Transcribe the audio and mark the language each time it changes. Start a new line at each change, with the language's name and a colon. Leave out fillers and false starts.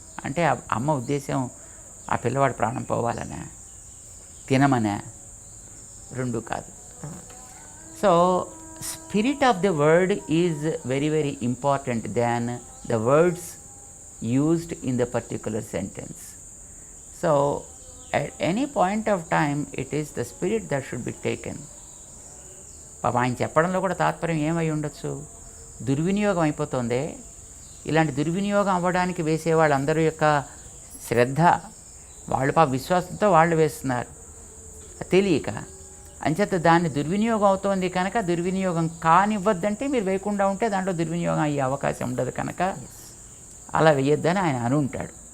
Telugu: అంటే అమ్మ ఉద్దేశం ఆ పిల్లవాడి ప్రాణం పోవాలనే, తినమనే, రెండు కాదు.
English: So spirit of the word is very very important than the words used in the particular sentence. So at any point of time it is the spirit that should be taken.
Telugu: ఆయన చెప్పడంలో కూడా తాత్పర్యం ఏమై ఉండొచ్చు? దుర్వినియోగం అయిపోతుంది. ఇలాంటి దుర్వినియోగం అవ్వడానికి వేసే వాళ్ళందరి యొక్క శ్రద్ధ, వాళ్ళు విశ్వాసంతో వాళ్ళు వేస్తున్నారు తెలియక. అంచేత దాన్ని దుర్వినియోగం అవుతోంది కనుక దుర్వినియోగం కానివ్వద్దంటే మీరు వేయకుండా ఉంటే దాంట్లో దుర్వినియోగం అయ్యే అవకాశం ఉండదు కనుక అలా వేయొద్దని ఆయన అని ఉంటాడు.